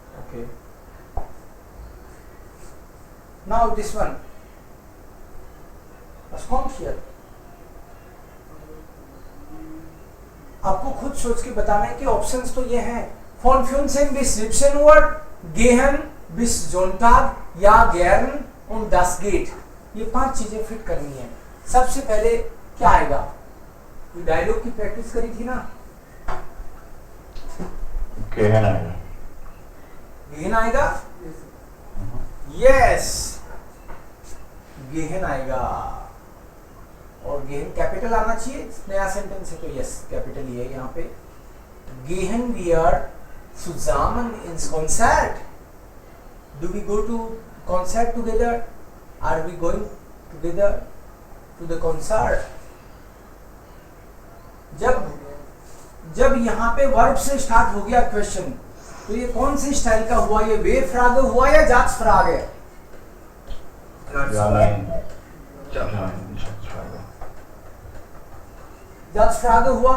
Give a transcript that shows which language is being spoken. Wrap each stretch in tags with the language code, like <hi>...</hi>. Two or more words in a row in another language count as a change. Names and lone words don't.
<en>Okay. Now this one.</en> <de>Was kommt hier?</de> <hi>आपको खुद सोच के बताना है कि ऑप्शंस तो ये हैं.</hi> <de>Von Funsen bis 17 Uhr, gehen bis Sonntag, ja gern und das geht.</de> <hi>ये 5 चीजें फिट करनी है. सबसे पहले क्या आएगा? ये डायलॉग की प्रैक्टिस करी थी ना? gehen आएगा. गेहन आएगा? यस, गेहन आएगा. और गेहन कैपिटल आना चाहिए. नया सेंटेंस है तो</hi> <en>yes capital</en> <hi>ही है यहाँ पे.</hi> <de>Gehen wir zusammen ins Konzert?</de> <en>Do we go to concert together? Are we going together to the concert?</en> <hi>जब यहाँ पे वर्ब से स्टार्ट हो गया क्वेश्चन, तो ये कौन से स्टाइल का हुआ? ये</hi> <de>W-Frage</de> <hi>हुआ या</hi> <de>Satzfrage</de> <hi>है?</hi> <de>Ja, nein. Satzfrage</de> <hi>हुआ.</hi>